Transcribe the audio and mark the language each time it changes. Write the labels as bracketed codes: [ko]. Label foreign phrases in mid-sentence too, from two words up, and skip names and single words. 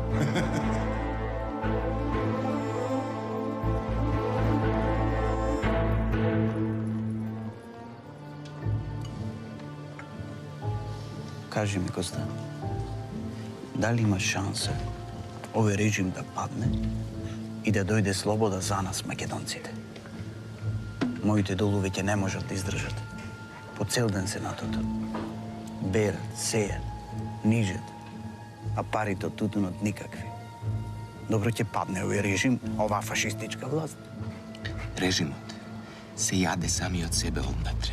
[sr] Kaži mi, Kosta, da li ima šanse ovaj režim da padne i da dojde sloboda za nas, [mk] Makedoncите? Моите долу веќе не можат да издржат. По цел ден се натото. Берат, сејат, нижат, а парите од тутунот никакви. Добро ќе падне овој режим, оваа фашистичка власт. Режимот се јаде сами од себе однатре.